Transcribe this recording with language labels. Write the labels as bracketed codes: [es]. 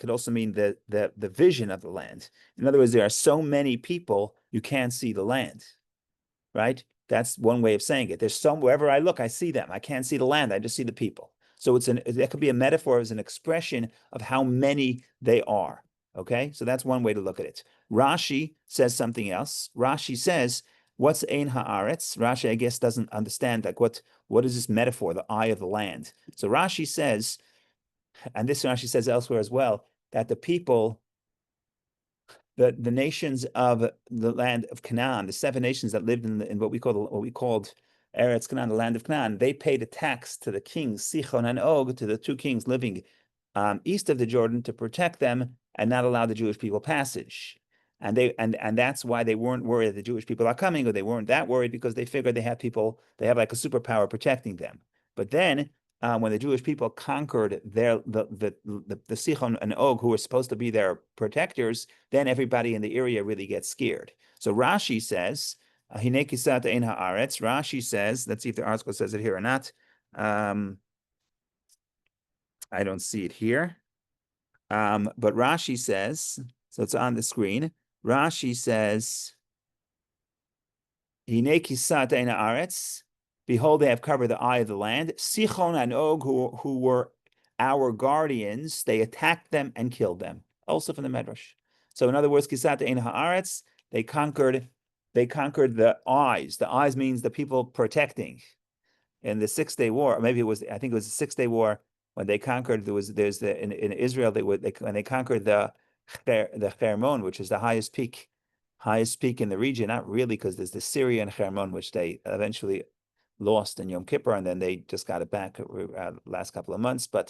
[en] Could also mean the vision of the land. In other words, there are so many people you can't see the land, right? That's one way of saying it. There's wherever I look, I see them. I can't see the land. I just see the people. So that could be a metaphor as an expression of how many they are. Okay, so that's one way to look at it. Rashi says something else. Rashi says, what's [he] ein haaretz? [en] Rashi, I guess, doesn't understand like what is this metaphor, the eye of the land. So Rashi says, and this Rashi says elsewhere as well, that the people, the nations of the land of Canaan, the 7 nations that lived in what we called Eretz Canaan, the land of Canaan, they paid a tax to the kings, Sichon and Og, to the 2 kings living east of the Jordan to protect them and not allow the Jewish people passage. And that's why they weren't worried that the Jewish people are coming, or they weren't that worried because they figured they have like a superpower protecting them. But then when the Jewish people conquered the Sichon and Og, who were supposed to be their protectors, then everybody in the area really gets scared. So Rashi says, [he] Hine kisat ein haaretz. [en] Rashi says, let's see if the article says it here or not. I don't see it here. But Rashi says, so it's on the screen. Rashi says, [he] Hine kisat ein haaretz. [en] Behold, they have covered the eye of the land. Sichon and Og, who were our guardians, they attacked them and killed them. Also from the Medrash. So in other words, [he] kisat ein haaretz, [en] they conquered the eyes. The eyes means the people protecting. In the 6 Day War, or maybe I think it was the 6 Day War, when they conquered, in Israel, when they conquered the Hermon, which is the highest peak in the region, not really, because there's the Syrian Hermon, which they eventually lost in Yom Kippur, and then they just got it back last couple of months.